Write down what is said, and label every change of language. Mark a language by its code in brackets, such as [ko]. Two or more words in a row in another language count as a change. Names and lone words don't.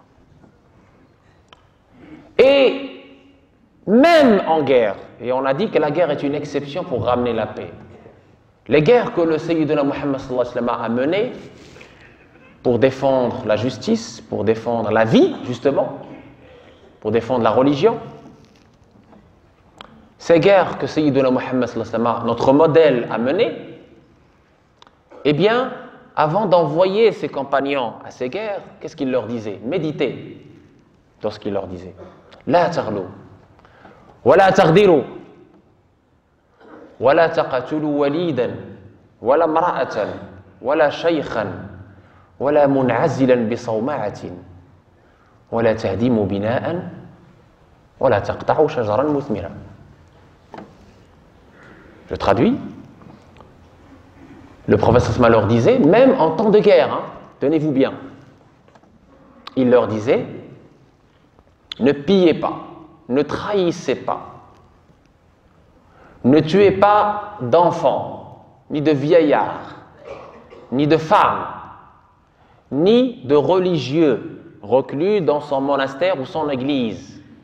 [fr] Et même en guerre, et on a dit que la guerre est une exception pour ramener la paix, les guerres que le Sayyidina Muhammad a menées pour défendre la justice, pour défendre la vie, justement, pour défendre la religion, ces guerres que Sayyidina Muhammad, notre modèle, a menées, eh bien, avant d'envoyer ses compagnons à ces guerres, qu'est-ce qu'il leur disait? Méditez dans ce qu'il leur disait. [ar] لا تغلوا ولا تغدروا ولا تقتلوا وليدا ولا امرأة ولا شيخا ولا منعزلا بصومعة ولا تهدموا بناء ولا تقطعوا شجرا مثمرا. [fr] Je traduis. Le prophète sallallahu leur disait, même en temps de guerre, tenez-vous bien, il leur disait, ne pillez pas, ne trahissez pas, ne tuez pas d'enfants, ni de vieillards, ni de femmes, ni de religieux reclus dans son monastère ou son église.